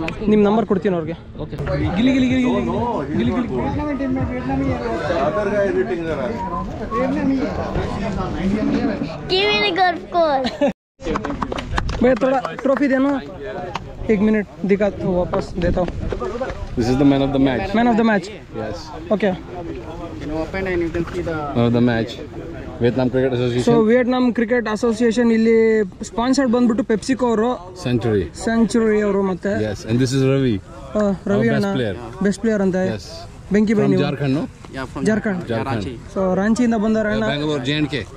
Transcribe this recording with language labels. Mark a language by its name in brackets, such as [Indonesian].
[Kannada] ನಿಮ್ಮ ನಂಬರ್ ಕೊಡ್ತೀನಿ ಅವ್ರಿಗೆ. ಓಕೆ. ಗಿಲಿ ಗಿಲಿ ಗಿಲಿ ಗಿಲಿ ಗಿಲಿ ಗಿಲಿ [Hindi] भाई थोड़ा ट्रॉफी देना. 1 मिनट दिखा वापस देता हूँ. [English] This is the man of the match. Man of the match. Yes. Okay. Open and you can see the man of the match. Vietnam Cricket Association. [Kannada] So Vietnam Cricket Association ಇಲ್ಲಿ sponsored ಬಂದ್ಬಿಟ್ಟು PepsiCo ಅವರು, century ಅವರು ಮತ್ತೆ. [English] Yes, and this is Ravi. [Kannada] Ravi ಅಣ್ಣ best player ಅಂತ. [English] Yes. [Kannada] ಬೆಂಕಿ by ನೀವು? [English] Jharkhand, no? Yeah, from Jharkhand. [Kannada] So ರಾಂಚಿಯಿಂದ ಬಂದವರ ಅಣ್ಣ. [English] Bangalore, J&K.